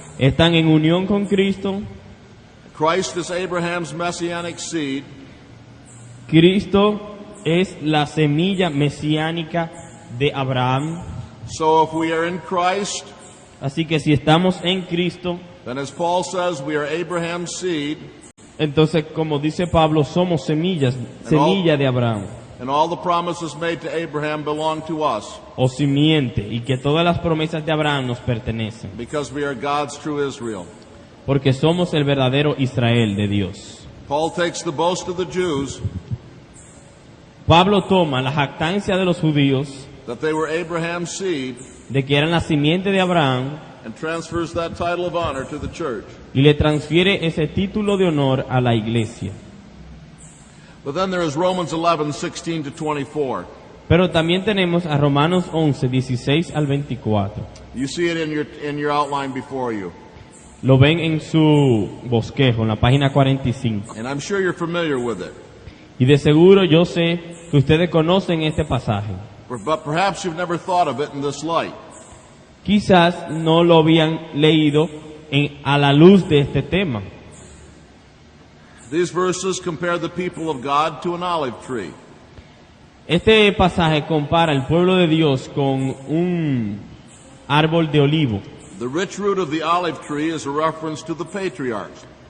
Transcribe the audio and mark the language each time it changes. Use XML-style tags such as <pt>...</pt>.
<es>están en unión con Cristo.</es> <en>Christ is Abraham's messianic seed,</en> <es>Cristo es la semilla mesiánica de Abraham.</es> <en>so if we are in Christ,</en> <es>Así que si estamos en Cristo,</es> <en>then as Paul says, we are Abraham's seed,</en> <es>entonces como dice Pablo, somos semilla de Abraham</es> <en>and all the promises made to Abraham belong to us,</en> <es>o simiente, y que todas las promesas de Abraham nos pertenecen,</es> <en>because we are God's true Israel.</en> <es>porque somos el verdadero Israel de Dios.</es> <en>Paul takes the boast of the Jews</en> <es>Pablo toma la jactancia de los judíos</es> <en>that they were Abraham's seed</en> <es>de que eran la simiente de Abraham</es> <en>and transfers that title of honor to the church.</en> <es>y le transfiere ese título de honor a la iglesia.</es> <en>But then there is Romans 11:16 to 24.</en> <es>Pero también tenemos a Romanos 11, 16 al 24.</es> <en>You see it in your outline before you.</en> <es>Lo ven en su bosquejo, en la página 45.</es> <en>And I'm sure you're familiar with it.</en> <es>Y de seguro yo sé que ustedes conocen este pasaje.</es> <en>But perhaps you've never thought of it in this light.</en> <es>Quizás no lo habían leído a la luz de este tema.</es> <en>These verses compare the people of God to an olive tree.</en> <es>Este pasaje compara el pueblo de Dios con un árbol de olivo.</es> <en>The rich root of the olive tree is a reference to the patriarchs.</en>